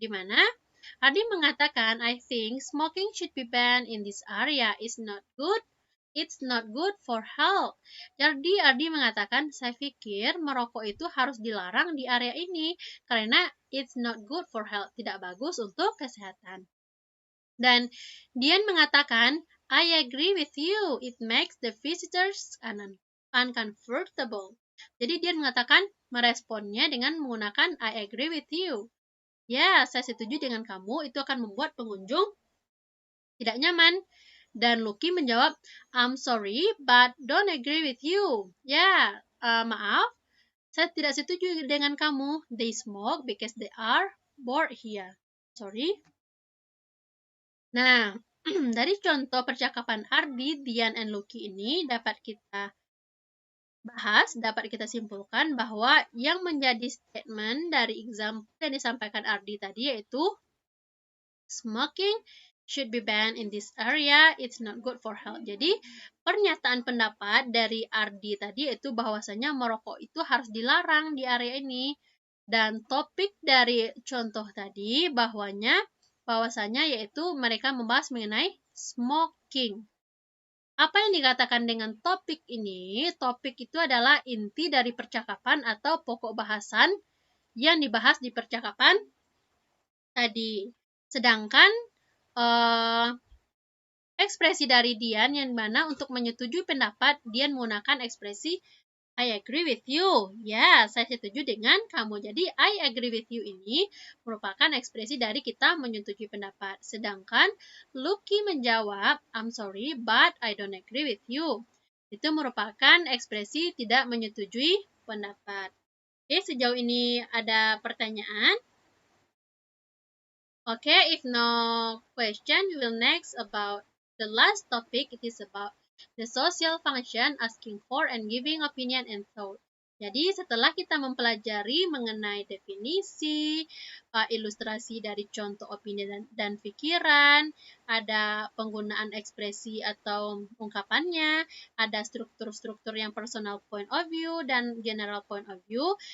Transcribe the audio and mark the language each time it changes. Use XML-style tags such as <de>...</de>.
<id>Di mana Ardi mengatakan,</id> <en>I think smoking should be banned in this area. Is not good. It's not good for health.</en> <id>Jadi Ardi mengatakan, saya pikir merokok itu harus dilarang di area ini karena</id> <en>it's not good for health,</en> <id>tidak bagus untuk kesehatan. Dan Dian mengatakan,</id> <en>I agree with you. It makes the visitors uncomfortable.</en> <id>Jadi Dian mengatakan, meresponnya dengan menggunakan</id> <en>I agree with you.</en> <id>Ya, saya setuju dengan kamu, itu akan membuat pengunjung tidak nyaman. Dan Lucky menjawab,</id> <en>I'm sorry, but don't agree with you.</en> <id>Ya, maaf, saya tidak setuju dengan kamu.</id> <en>They smoke because they are bored here. Sorry.</en> <id>Nah, dari contoh percakapan Ardi, Dian, and Lucky ini dapat kita bahas, dapat kita simpulkan bahwa yang menjadi statement dari example yang disampaikan Ardi tadi yaitu</id> <en>smoking should be banned in this area, it's not good for health.</en> <id>Jadi, pernyataan pendapat dari Ardi tadi yaitu bahwasanya merokok itu harus dilarang di area ini. Dan topik dari contoh tadi bahwasanya yaitu mereka membahas mengenai smoking. Apa yang dikatakan dengan topik ini? Topik itu adalah inti dari percakapan atau pokok bahasan yang dibahas di percakapan tadi. Sedangkan ekspresi dari Dian yang mana untuk menyetujui pendapat, Dian menggunakan ekspresi</id> <en>I agree with you.</en> <id>Ya, saya setuju dengan kamu. Jadi,</id> <en>I agree with you</en> <id>ini merupakan ekspresi dari kita menyetujui pendapat. Sedangkan Lucky menjawab,</id> <en>I'm sorry, but I don't agree with you.</en> <id>Itu merupakan ekspresi tidak menyetujui pendapat. Oke, sejauh ini ada pertanyaan?</id> <en>Okay, if no question, we will next about the last topic. It is about the social function, asking for and giving opinion and thought.</en> <id>Jadi setelah kita mempelajari mengenai definisi, ilustrasi dari contoh opini dan pikiran, ada penggunaan ekspresi atau ungkapannya, ada struktur-struktur yang</id> <en>personal point of view</en> <id>dan</id> <en>general point of view.</en>